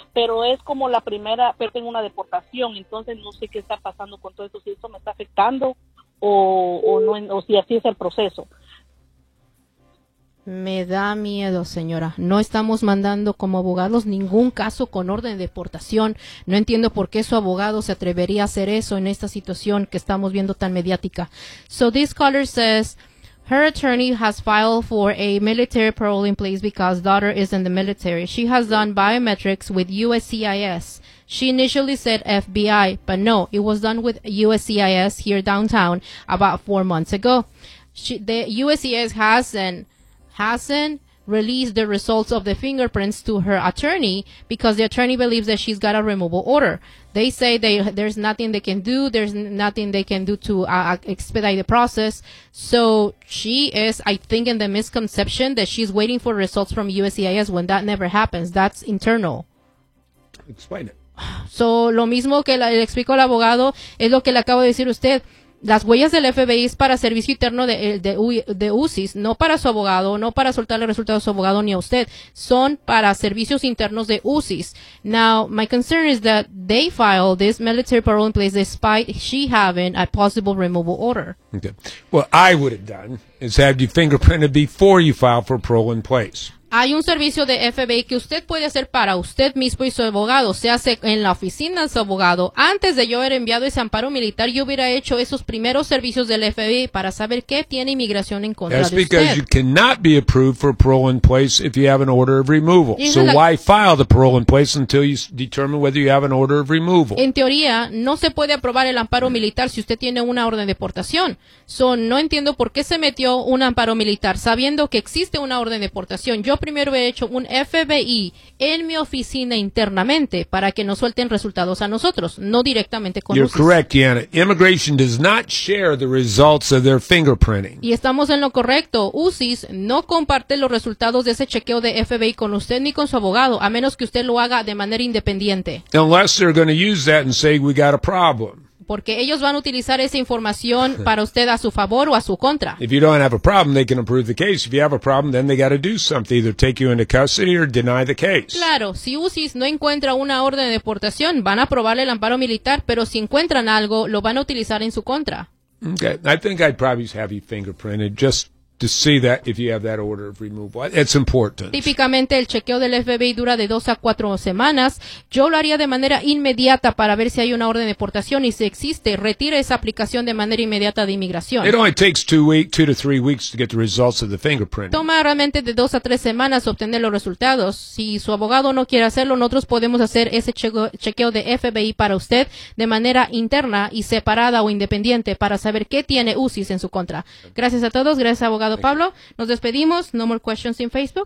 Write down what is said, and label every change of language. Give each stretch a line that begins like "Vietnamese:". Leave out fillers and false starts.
Spanish: pero es como la primera, pero tengo una deportación, entonces no sé qué está pasando con todo eso, si eso me está afectando o no, o si así es el proceso. Me da miedo, señora. No estamos mandando como abogados ningún caso con orden de deportación. No entiendo por qué su abogado se atrevería a hacer eso en esta situación que estamos viendo tan mediática.
English: So this caller says, her attorney has filed for a military parole in place because daughter is in the military. She has done biometrics with USCIS. She initially said FBI, but no, it was done with USCIS here downtown about 4 months ago. The USCIS hasn't released the results of the fingerprints to her attorney because the attorney believes that she's got a removal order. They say there's nothing they can do. There's nothing they can do to expedite the process. So she is, I think, in the misconception that she's waiting for results from USCIS when that never happens. That's internal. Explain it.
Spanish: So lo mismo que le explico al abogado es lo que le acabo de decir a usted. Las huellas del FBI es para servicio interno de UCIS, no para su abogado, no para soltar el resultado a su abogado ni a usted. Son para servicios internos de UCIS.
English: Now, my concern is that they filed this military parole in place despite she having a possible removal order. Okay. What I would have done is have you fingerprinted before you file for parole in place.
Spanish: Hay un servicio de FBI que usted puede hacer para usted mismo y su abogado. Se hace en la oficina de su abogado. Antes de yo haber enviado ese amparo militar, yo hubiera hecho esos primeros servicios del FBI para saber qué tiene inmigración en contra
English: That's
Spanish: de
English: because
Spanish: usted.
English: you cannot be approved for parole in place if you have an order of removal. So why file the parole in place until you determine whether you have an order of removal?
Spanish: En teoría, no se puede aprobar el amparo militar si usted tiene una orden de deportación. So, no entiendo por qué se metió un amparo militar sabiendo que existe una orden de deportación. Yo primero he hecho un FBI en mi oficina internamente para que nos suelten resultados a nosotros, no directamente con
English: You're
Spanish: UCIS.
English: correct, Yana. Immigration does not share the results of their fingerprinting.
Spanish: Y estamos en lo correcto. UCIS no comparte los resultados de ese chequeo de FBI con usted ni con su abogado, a menos que usted lo haga de manera independiente.
English: Unless they're going to use that and say we got a problem.
Spanish: Porque ellos van a utilizar esa información para usted a su favor o a su contra.
English: If you don't have a problem, they can approve the case. If you have a problem, then they got to do something, either take you into custody or deny the case.
Spanish: Claro, si UCIS no encuentra una orden de deportación, van a aprobar el amparo militar, pero si encuentran algo, lo van a utilizar en su contra.
English: Okay, I think I'd probably have you fingerprinted just to see that if you have that order of removal. It's important.
Spanish: Típicamente el chequeo del FBI dura de 2 a 4 semanas. Yo lo haría de manera inmediata para ver si hay una orden de deportación y si existe, retire esa aplicación de manera inmediata de inmigración.
English: It only takes 2 weeks, 2 to 3 weeks to get the results of the fingerprinting.
Spanish: Toma realmente de 2 a 3 semanas obtener los resultados. Si su abogado no quiere hacerlo, nosotros podemos hacer ese chequeo de FBI para usted de manera interna y separada o independiente para saber qué tiene UCIS en su contra. Gracias a todos. Gracias a Abogado Pablo, nos despedimos.
English: No more questions in Facebook.